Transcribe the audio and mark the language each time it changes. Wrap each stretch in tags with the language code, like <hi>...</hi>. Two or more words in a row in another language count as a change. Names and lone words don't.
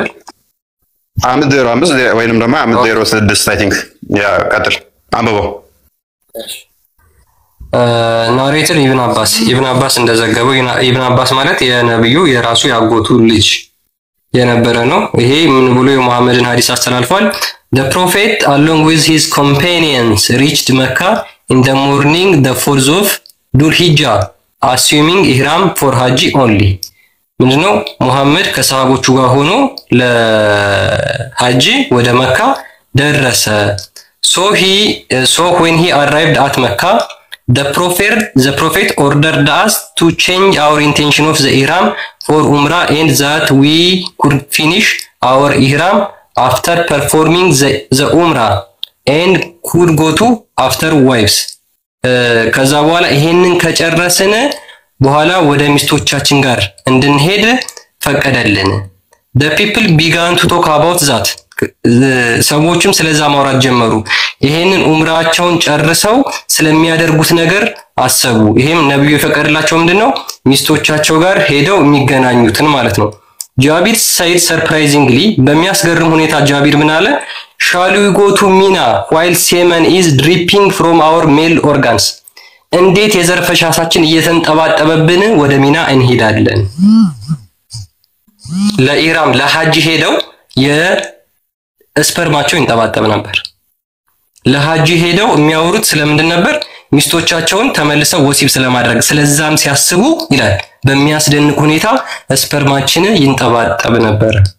<am>2505 ወይንም ደግሞ 506</am> <en>I think</en> <am>ያ ቀጥል አንብበው። ናሬተር ኢብን አባስ እንደዘገበው ኢብን አባስ ማለት የነብዩ የራሱ ያጎቱ ልጅ የነበረ ነው። ይሄ ምን ብሎ የሙሐመድን ሐዲስ አስተላልፏል?</am> <en>The prophet along with his companions reached Mecca in the morning the 4th of Dhul Hijjah assuming ihram for Hajj only.</en> <am>ምንድነው? ሙሐመድ ከሰሃቦቹ ጋር ሆኖ ለሐጅ ወደ መካ ደረሰ።</am> <en>So when he arrived at Mecca the prophet ordered us to change our intention of the ihram for umrah and that we could finish our ihram after performing the umrah and could go to after wives</en> <am>ከዛ በኋላ ይሄንን ከጨረስን በኋላ ወደ ሚስቶቻችን ጋር እንድንሄድ ፈቀደልን</am> <en>the people began to talk about that</en> <am>ሰዎችም ስለዛ ማውራት ጀመሩ ይሄንን ኡምራቸውን ጨርሰው ስለሚያደርጉት ነገር አሰቡ ይሄም ነብዩ የፈቀደላቸው ምንድነው ሚስቶቻቸው ጋር ሄደው የሚገናኙትን ማለት ነው ጃቢር</am> <en>said surprisingly</en> <am>በሚያስገርም ሁኔታ ጃቢር ምን አለ</am> <en>shall we go to Mina while semen is dripping from our male organs</en> <am>እንዴት የዘር ፈሳሳችን እየተንጠባጠበብን ወደ ሚና እንሄዳለን ለኢራም ለሐጅ ሄደው የስፐርማቸው ይንጠባጠብ ነበር ለሐጅ ሄደው የሚያወሩት ስለምንድን ነበር ሚስቶቻቸውን ተመልሰው ወሲብ ስለማድረግ ስለዛም ሲያስቡ ይላል በሚያስደንቅ ሁኔታ ስፐርማችን ይንጠባጠብ ነበር</am>